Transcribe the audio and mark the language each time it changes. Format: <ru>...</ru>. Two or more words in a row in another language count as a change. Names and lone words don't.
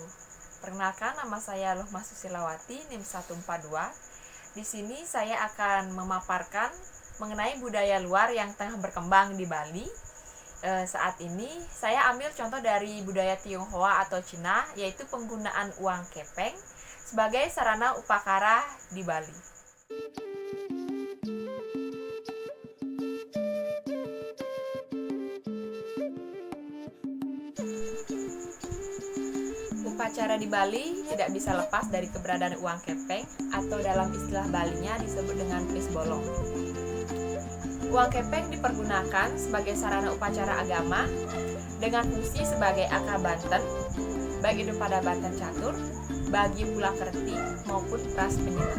<id>Perkenalkan, nama saya Lohma Susilawati, NIM 142. Di sini saya akan memaparkan mengenai budaya luar yang tengah berkembang di Bali. Saat ini saya ambil contoh dari budaya Tionghoa atau Cina, yaitu penggunaan uang kepeng sebagai sarana upakara di Bali. Upacara di Bali tidak bisa lepas dari keberadaan uang kepeng atau dalam istilah Balinya disebut dengan plis bolong. Uang kepeng dipergunakan sebagai sarana upacara agama dengan fungsi sebagai aka banten, baik itu pada banten catur, bagi pula kerti maupun pras penyelam.</id>